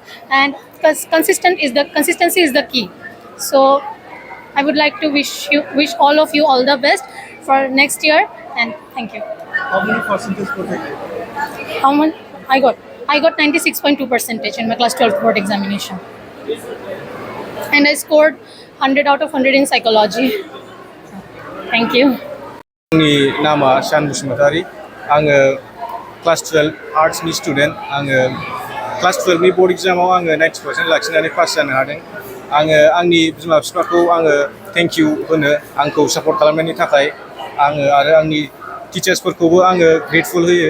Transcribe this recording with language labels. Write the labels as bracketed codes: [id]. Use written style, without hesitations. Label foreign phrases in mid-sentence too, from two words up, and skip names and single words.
[en] And consistency is the key. So I would like to wish all of you all the best for next year, and thank you. How many percentage were they? How much I got? I got 96.2% in my class 12 board examination, and I scored 100 out of 100 in psychology. Thank you. [brx] आंनि नामा शान बसुमतारी. आङो क्लास 12 आर्ट्सनि स्टुडेन्ट. आङो क्लास 12 नि बोर्ड एग्जामाव आङो 90% लाखिनानै पास जानो हादों. आङो आंनि बिमा बिफाखौ आङो [en] thank you [brx] होनो आंखौ सापर्ट खालामनायनि थाखाय. आङो आरो आंनि टिचार्सफोरखौबो आङो ग्रेटफुल होयो.